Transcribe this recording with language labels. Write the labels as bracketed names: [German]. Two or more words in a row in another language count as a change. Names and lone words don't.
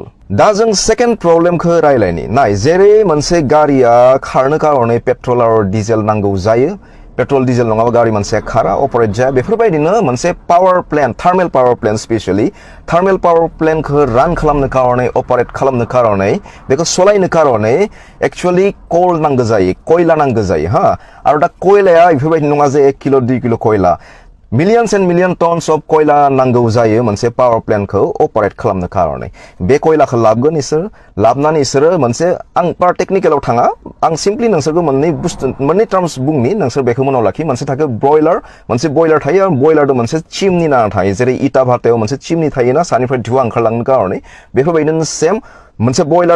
[Bodo] दा जों सेकेन्ड प्रब्लेमखौ रायलायनि। नाय, जेरै मोनसे गारिया खारनो कारणे पेट्रल आरो डिजेल नांगौ जायो, [English] petrol diesel [Bodo] नङाबा गारि मोनसे खारा, अपारेट जाया, बेफोरबायदिनो मोनसे [English] power plant, thermal power plant specially thermal power plantखौ [Bodo] रान खालामनो कारणे, अपारेट खालामनो कारणे, बेखौ सलायनो कारणे [English] actually coal [Bodo] नांगौ जायो, कयला नांगौ जायो। आरो दा कयलाया बेफोरबायदि नङा जे 1 किल' 2 किल' कयला। [English] millions and million tons of koila [Bodo] नांगौ जायो मोनसे [English] power plant [Bodo] खौ अपारेट खालामनो कारणे बे कोयलाखौ लाबगोन इसोर लाबनानै इसोरो मोनसे आं पार टेक्निकेलाव थाङा आं सिम्पली नोंसोरखौ मोननै टार्म्स बुंनि नोंसोर बेखौ मनाव लाखि मोनसे थाखो ब्रयलार मोनसे बयलार थायो आरो बयलारदो मोनसे चिमनि नाना थायो जेरै इटा भातायाव मोनसे चिमनि थायोना सानिफ्राय धुवा ओंखारलांनो कारणे बेफोरबायदिनो सेम मोनसे बयलार